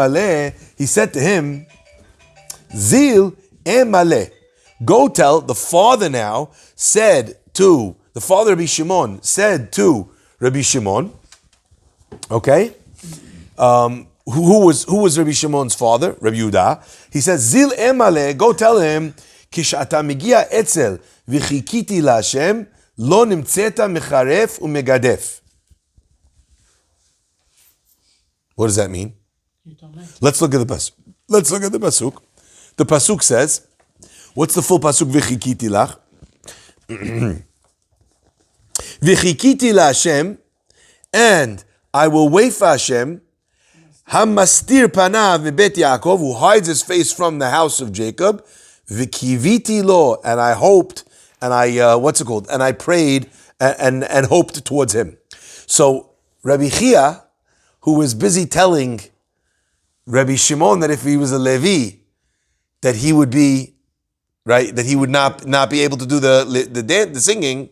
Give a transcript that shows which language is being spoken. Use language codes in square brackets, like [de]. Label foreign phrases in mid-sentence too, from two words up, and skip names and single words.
[en] Amale, he said to him, [arc] זיל אימא ליה. [en] Go tell the father now said to the father Rabbi Shimon said to Rabbi Shimon, okay, who was Rabbi Shimon's father? Rabbi Yehuda. He says, [arc] זיל אימא ליה, [en] go tell him, [he] כשאתה מגיע אצל וחכיתי להשם לא נמצאת מחרף ומגדף. [en] What does that mean? You tell me. Let's look at the pasuk. The pasuk says, what's the full pasuk? [he] וחכיתי לך. וחכיתי להשם, [en] and I will wait for Hashem. [he] המסתיר פניו מבית יעקב, [en] who hides his face from the house of Jacob. [he] וקויתי לו, [en] and I hoped, and I and I prayed and hoped towards him. So Rabbi Chia, who was busy telling Rabbi Shimon that if he was a Levi, that he would be right, that he would not be able to do the singing.